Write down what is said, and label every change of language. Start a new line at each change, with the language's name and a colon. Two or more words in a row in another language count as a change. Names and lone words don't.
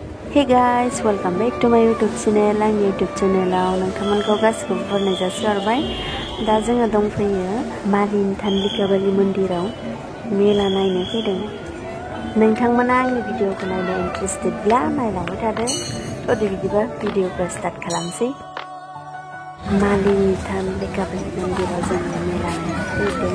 English: Hey guys, welcome back to my YouTube channel.
Bodo: आंनि
English: YouTube channelआव
Bodo: नोंथांमोनखौ गासिखौबो बरायनाय जासिहरबाय। दा जोङो दंफैयो मालिन थानलिकाबालि मन्दिराव मेला नायनो फैदों। नोंथांमोना आंनि भिडिअखौ नायनो इन्टारेस्टेडब्ला नायलांबाय थादो। थ' बिदिबा भिडिअखौ स्टार्ट खालामसै। मालिन थानलिकाबालि मन्दिराव जोङो मेला नायनो फैदों।